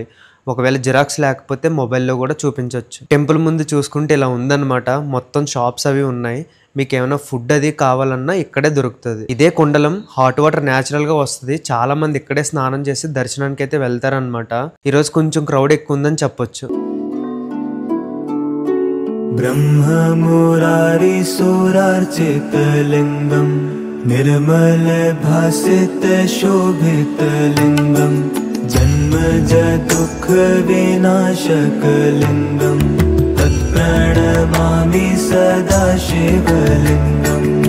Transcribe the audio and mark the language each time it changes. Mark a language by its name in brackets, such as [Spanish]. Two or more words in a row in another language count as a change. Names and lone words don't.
[Telugu] ఒకవేళ జిరాక్స్ లేకపోతే మొబైల్లో కూడా చూపించవచ్చు. టెంపుల్ ముందు చూసుకుంటే ఇలా ఉందన్నమాట, మొత్తం షాప్స్ అవి ఉన్నాయి. మీకు ఏమైనా ఫుడ్ అది కావాలన్నా ఇక్కడే దొరుకుతుంది. ఇదే కుండలం, [English] hot water natural [Telugu] గా వస్తుంది. చాలా మంది ఇక్కడే స్నానం చేసి దర్శనానికి అయితే వెళ్తారనమాట. ఈరోజు కొంచెం క్రౌడ్ ఎక్కువ ఉందని చెప్పొచ్చు. [Sanskrit] ब्रह्म मुरारी सुरार्चित लिंगम निर्मल भासित शोभित लिंगम जन्म ज दुख विनाशक लिंगम तत्प्रणमामि सदा शिवलिंगम।